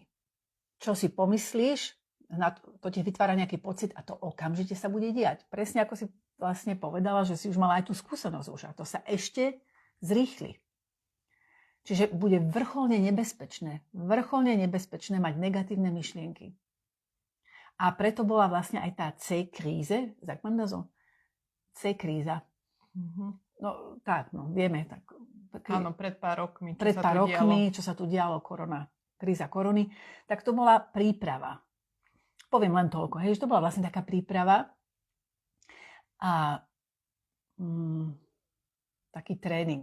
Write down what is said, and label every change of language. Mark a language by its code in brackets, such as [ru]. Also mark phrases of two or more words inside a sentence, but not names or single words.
[sk] Čo si pomyslíš, to ti vytvára nejaký pocit a to okamžite sa bude diať. Presne ako si vlastne povedala, že si už mala aj tú skúsenosť už a to sa ešte zrýchli. Čiže bude vrcholne nebezpečné mať negatívne myšlienky. A preto bola vlastne aj tá C-kríze, [de] sagt man das so? [sk] C-kríza. No tak, vieme. Áno, pred pár rokmi, čo sa tu dialo, kríza korony, tak to bola príprava. Poviem len toľko, že to bola vlastne taká príprava a taký tréning.